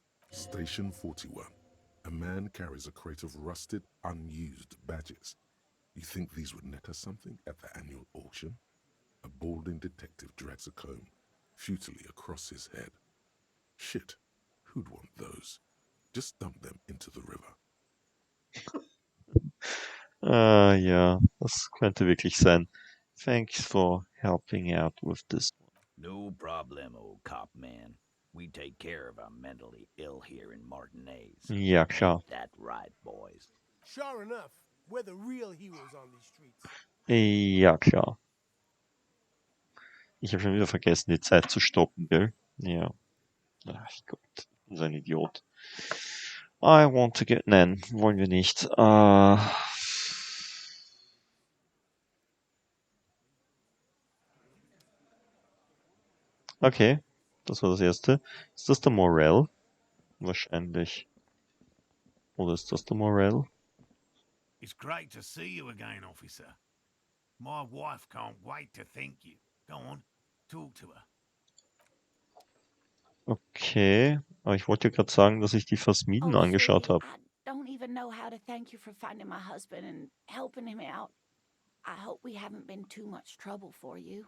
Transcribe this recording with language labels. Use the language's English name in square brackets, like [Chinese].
[English] Station 41. A man carries a crate of rusted, unused badges. You think these would net us something at the annual auction? A balding detective drags a comb futilely across his head. Shit, who'd want those? Just dump them into the river. [German] Ja, das könnte wirklich sein. [English] Thanks for helping out with this one. No problem, old cop man. We take care of our mentally ill here in Martinez. [German] Ja, klar. [English] Ain't that right, boys? Sure enough, we're the real heroes on these streets. [German] Ja, klar. Ich habe schon wieder vergessen, die Zeit zu stoppen, gell? Ja. Ach Gott, so ein Idiot. [English] I want to get... [German] Nein, wollen wir nicht. Okay, das war das erste. Ist das der Morell? Wahrscheinlich. Oder ist das der Morell? [English] It's great to see you again, officer. My wife can't wait to thank you. Go on, talk to her. [German] Okay, aber ich wollte ja gerade sagen, dass ich die Phasmiden angeschaut habe. [English] I don't even know how to thank you for finding my husband and helping him out. I hope we haven't been too much trouble for you.